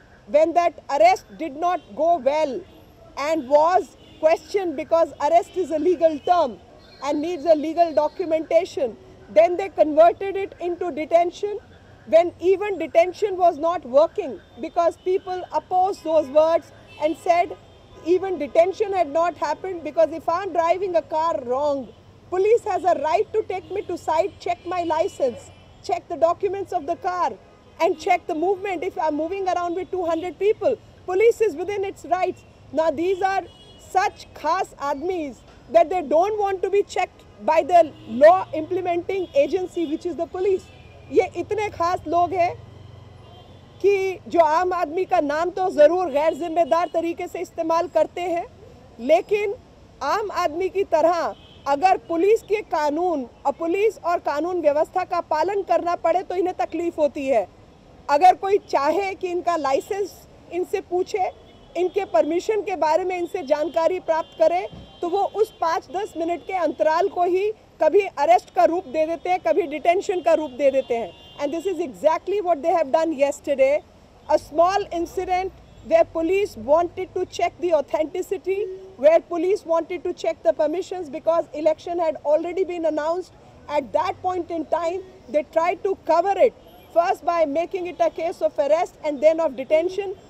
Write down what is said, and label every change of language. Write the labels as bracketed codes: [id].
[en] When that arrest did not go well and was questioned, because arrest is a legal term and needs a legal documentation, then they converted it into detention, when even detention was not working, because people opposed those words and said even detention had not happened, because if I'm driving a car wrong, police has a right to take me to site, check my license, check the documents of the car and check the movement. If I'm moving around with 200 people, police is within its rights. Now these are such khas admis that they don't want to be checked by the law implementing agency, which is the police. [hi] ये इतने खास लोग हैं कि जो आम आदमी का नाम तो ज़रूर गैर जिम्मेदार तरीके से इस्तेमाल करते हैं, लेकिन आम आदमी की तरह अगर पुलिस के कानून और पुलिस और कानून व्यवस्था का पालन करना पड़े तो इन्हें तकलीफ़ होती है। अगर कोई चाहे कि इनका लाइसेंस इनसे पूछे, इनके परमिशन के बारे में इनसे जानकारी प्राप्त करे, तो वो उस 5-10 मिनट के अंतराल को ही कभी अरेस्ट का रूप दे देते हैं, कभी डिटेंशन का रूप दे देते हैं। [en] And this is exactly what they have done yesterday. A small incident where police wanted to check the authenticity, where police wanted to check the permissions because election had already been announced. At that point in time, they tried to cover it, first by making it a case of arrest and then of detention.